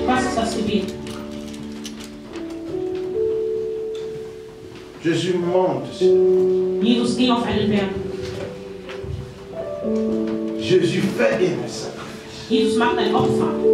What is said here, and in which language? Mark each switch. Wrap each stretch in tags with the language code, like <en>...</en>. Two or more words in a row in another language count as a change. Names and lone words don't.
<de>Was ist das Gebet?</de> <fr>Jésus monte.</fr> <de>Jesus ging auf einen Berg.</de> <fr>Jésus fait un sacrifice.</fr> <de>Jesus macht ein Opfer.</de>